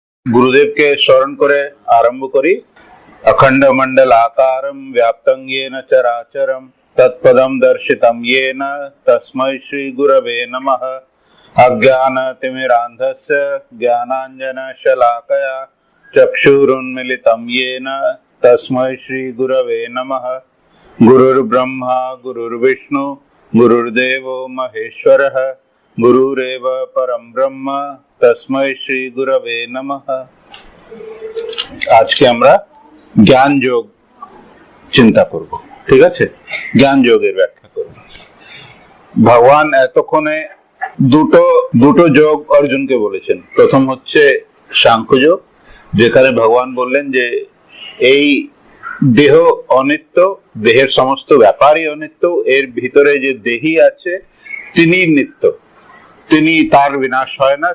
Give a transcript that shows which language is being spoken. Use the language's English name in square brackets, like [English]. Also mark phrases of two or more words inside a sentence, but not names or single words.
[Bangla] গুরুদেবকে স্মরণ করে আরম্ভ করি। [Sanskrit] অখণ্ড মণ্ডলাকারম ব্যাপ্তং येन চরাচরম তৎপদম দর্শিতম येन তস্मै শ্রী গুরবে নমঃ। অজ্ঞানতিমিরান্ধস্য জ্ঞানাঞ্জনশলাকয়া চক্ষুरुन्मीलितं येन तस्मै श्री गुरवे नमः। गुरुर्ब्रह्मा गुरुर्विष्णु गुरुर्देवो महेश्वरः गुरुरेव परम ब्रह्म तस्मै श्री गुरवे नमः। [Bangla] আজকে আমরা জ্ঞান যোগ চিন্তা করব, ঠিক আছে? জ্ঞান যোগের ব্যাখ্যা করব। ভগবান এতক্ষণে দুটো যোগ অর্জুনকে বলেছেন। প্রথম হচ্ছে সাংখ্য যোগ, যেখানে ভগবান বললেন যে এই দেহ অনিত্য, দেহের সমস্ত ব্যাপারই অনিত্য, এর ভিতরে যে দেহী আছে তিনি নিত্য, তিনি তার বিনাশ হয় না।